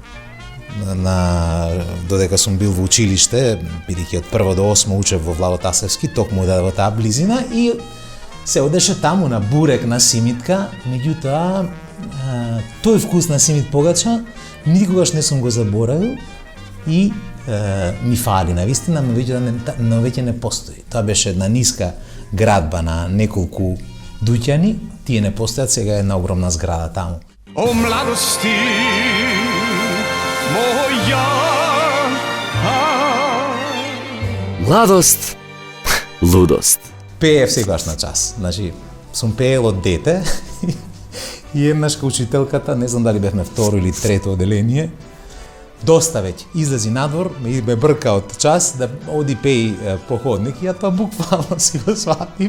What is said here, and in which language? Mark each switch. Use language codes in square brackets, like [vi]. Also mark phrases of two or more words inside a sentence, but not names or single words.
[mk] додека сум бил во училиште, бидејќи од 1 до 8 учев во Влаво Тасевски, токму во таа близина, и се одеше таму на бурек, на симитка, меѓутоа тој вкус на симит погача никогаш не сум го заборавил и ми фали навистина, но веќе не постои. Тоа беше една ниска градба на неколку дуќани, тие не постојат, сега е една огромна зграда таму. О младости моја, Младост, лудост. Пеев секогаш на час. Значи, сум пеел од дете и еднаш ка учителката, не знам дали бевме второ или трето оделение, доста веќе излези надвор, ме брка од час да оди пеи по ходник, и ја тоа буквално си го сватив.